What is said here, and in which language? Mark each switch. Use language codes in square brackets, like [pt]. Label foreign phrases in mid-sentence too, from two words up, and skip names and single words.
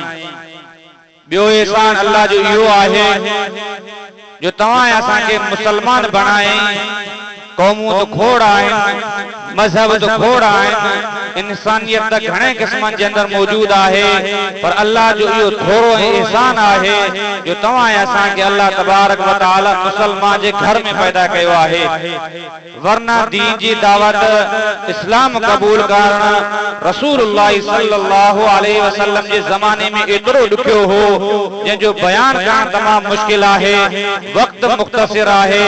[sd] ॿियो एहसान अल्लाह जो इहो आहे जो तवां असांखे मुसलमान बणायईं। क़ौमूं त खोड़ आहिनि, मज़हब त खोड़ आहिनि, इंसानियत त घणे क़िस्मनि जे अंदरि मौजूद आहे, पर अल्लाह जो इहो थोरो एहसान आहे जो तवां असांखे [ar] الله تبارك وتعالى [sd] मुसलमान जे घर में पैदा कयो आहे। वरना दीन जी दावत इस्लाम क़बूल करण रसूलुल्लाह [ar] صلى الله عليه وسلم [sd] जे ज़माने में एतिरो ॾुखियो हो जंहिंजो बयान करण तमामु मुश्किल आहे, वक़्त मुख़्तसिर आहे।